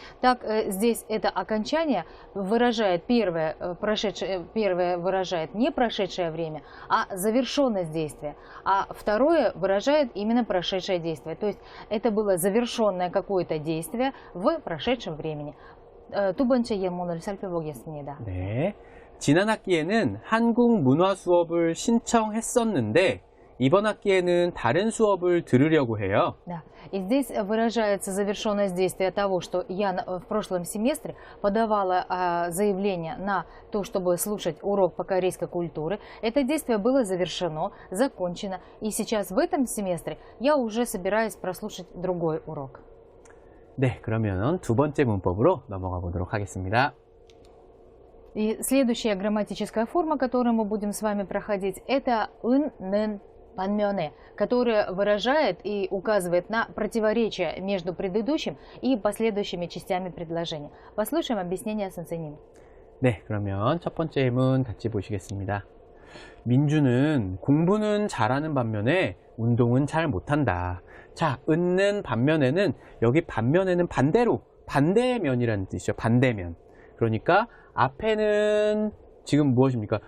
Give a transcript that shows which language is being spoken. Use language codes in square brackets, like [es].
[ru] Так здесь это окончание выражает первое выражает не прошедшее время, а завершенность действия, а второе выражает именно прошедшее действие. То есть это было завершенное какое-то действие в прошедшем времени. [ko] 두 번째 예문을 살펴보겠습니다. 네. 지난 학기에는 한국 문화 수업을 신청했었는데 이번 학기에는 다른 수업을 들으려고 해요. [ru] Да. И здесь выражается завершенность действия того, что я в прошлом семестре подавала заявление на то, чтобы слушать урок по корейской культуре. Это действие было завершено, закончено. И сейчас в этом семестре я уже собираюсь прослушать другой урок. [ko] 네, 그러면 두 번째 문법으로 넘어가 보도록 하겠습니다. [ru] И следующая грамматическая форма, которую мы будем с вами проходить, это 은, 는, 반면에, которая выражает и указывает на противоречие между предыдущим и последующими частями предложения. Послушаем объяснение 선생님. [ko] 네, 그러면 첫 번째 예문 같이 보시겠습니다. 민주는 공부는 잘하는 반면에 운동은 잘 못한다. 자, 은는 반면에는 여기 반면에는 반대로 반대의 면이라는 뜻이죠. 반대면. 그러니까 앞에는 지금 무엇입니까?